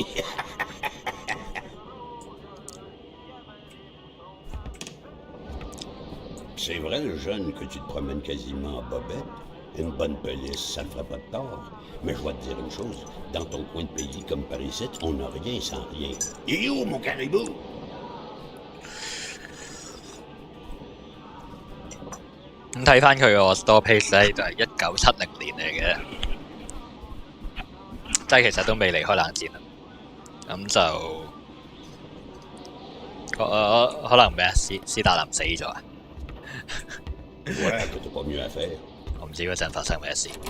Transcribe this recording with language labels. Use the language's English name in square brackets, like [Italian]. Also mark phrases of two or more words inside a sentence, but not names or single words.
[French] C'est vrai, le jeune, que tu te promènes quasiment en bobette. Une bonne police, ça ne ferait pas de tort. Mais je vais te dire une chose, dans ton coin de pays comme par ici, on n'a rien sans rien. Et où, mon caribou? [Cantonese] 咁睇翻佢個 [English] store page [Cantonese] 咧，就係1970年嚟嘅，即係其實都未離開冷戰啦。咁就可能咩啊？斯大林死咗啊？ [French] Ouais, t'as pas mieux à faire. [Cantonese] 我唔知嗰陣發生咩事。